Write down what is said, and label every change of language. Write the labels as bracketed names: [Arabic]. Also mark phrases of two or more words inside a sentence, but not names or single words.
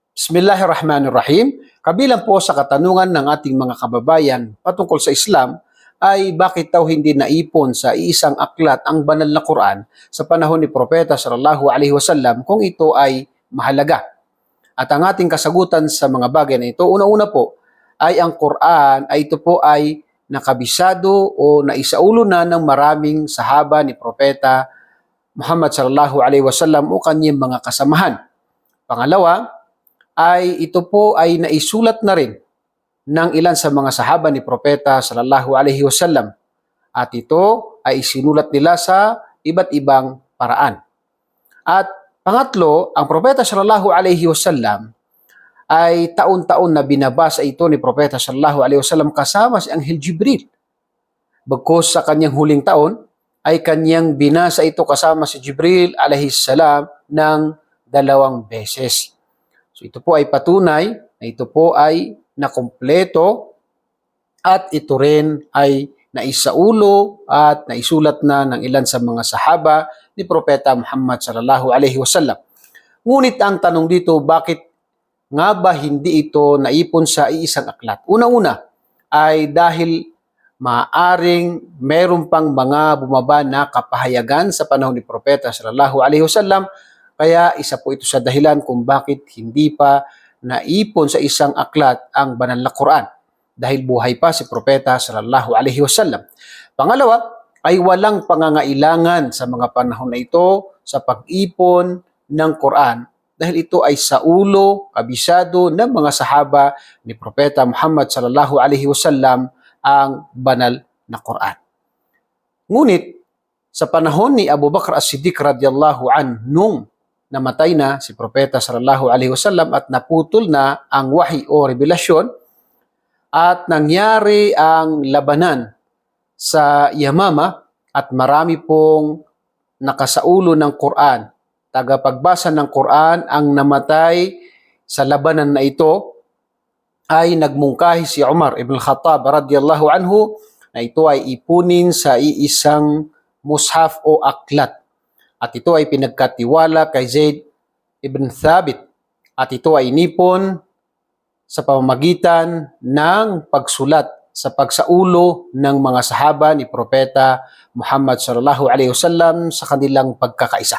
[Arabic] بسم الله الرحمن الرحيم. [Filipino] Kabilang po sa katanungan ng ating mga kababayan patungkol sa Islam ay bakit daw hindi naipon sa iisang aklat ang banal na Quran sa panahon ni Propeta [Arabic] صلى الله عليه وسلم [Filipino] kung ito ay mahalaga. At ang ating kasagutan sa mga bagay na ito, una-una po ay ang Quran ay ito po ay nakabisado o naisaulo na ng maraming sahaba ni Propeta Muhammad [Arabic] صلى الله عليه وسلم [Filipino] o kanyang mga kasamahan. Pangalawa, ay ito po ay naisulat na rin ng ilan sa mga sahaba ni Propeta [Arabic] صلى الله عليه وسلم [Filipino] at ito ay isinulat nila sa iba't ibang paraan. At pangatlo, ang Propeta [Arabic] صلى الله عليه وسلم [Filipino] ay taon-taon na binabasa ito ni Propeta [Arabic] صلى الله عليه وسلم [Filipino] kasama si Anghel Jibril. Bagkus sa kanyang huling taon ay kanyang binasa ito kasama si Jibril [Arabic] عليه السلام [Filipino] ng 2 beses. So ito po ay patunay na ito po ay nakumpleto at ito rin ay naisaulo at naisulat na ng ilan sa mga sahaba ni Propeta Muhammad [Arabic] صلى الله عليه وسلم. [Filipino] Ngunit ang tanong dito, bakit nga ba hindi ito naipon sa iisang aklat? Una-una ay dahil maaring meron pang mga bumaba na kapahayagan sa panahon ni Propeta [Arabic] صلى الله عليه وسلم. [Filipino] Kaya isa po ito sa dahilan kung bakit hindi pa naipon sa isang aklat ang banal na Quran dahil buhay pa si Propeta [Arabic] صلى الله عليه وسلم. [Filipino] Pangalawa ay walang pangangailangan sa mga panahon na ito sa pag-ipon ng Quran dahil ito ay saulo, kabisado ng mga sahaba ni Propeta Muhammad [Arabic] صلى الله عليه وسلم [Filipino] ang banal na Quran. Ngunit sa panahon ni Abu Bakr as-Siddiq [Arabic] رضي الله عنه [Filipino] nung namatay na si Propeta [Arabic] صلى الله عليه وسلم [Filipino] at naputol na ang wahi o revelasyon at nangyari ang labanan sa Yamama at marami pong nakasaulo ng Quran, tagapagbasa ng Quran ang namatay sa labanan na ito ay nagmungkahi si Umar ibn Khattab [Arabic] رضي الله عنه [Filipino] na ito ay ipunin sa iisang mushaf o aklat. At ito ay pinagkatiwala kay Zaid ibn Thabit. At ito ay inipon sa pamamagitan ng pagsulat sa pagsaulo ng mga sahaba ni Propeta Muhammad [Arabic] صلى الله عليه وسلم [Filipino] sa kanilang pagkakaisa.